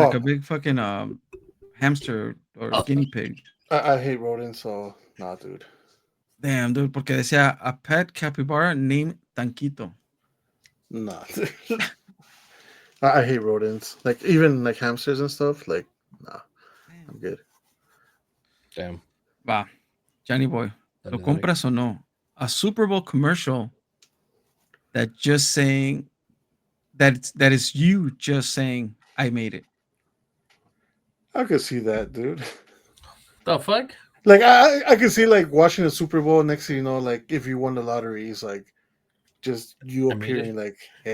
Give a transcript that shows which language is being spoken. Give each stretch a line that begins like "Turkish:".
English: like a big fucking hamster or guinea pig. I hate rodents, so nah, dude. Damn, dude,
Spanish: porque decía
English: a pet capybara named Tanquito. Nah. I hate rodents. Like, even like hamsters and stuff. Like, nah, I'm good. Damn.
Spanish: Va, Johnny Boy, ¿lo compras o no?
English: A Super Bowl commercial that just saying that is you just saying I made it. I could see that, dude. The fuck? Like, I could see like watching the Super Bowl. Next thing you know, like if you won the lottery, it's like just you appearing like, hey.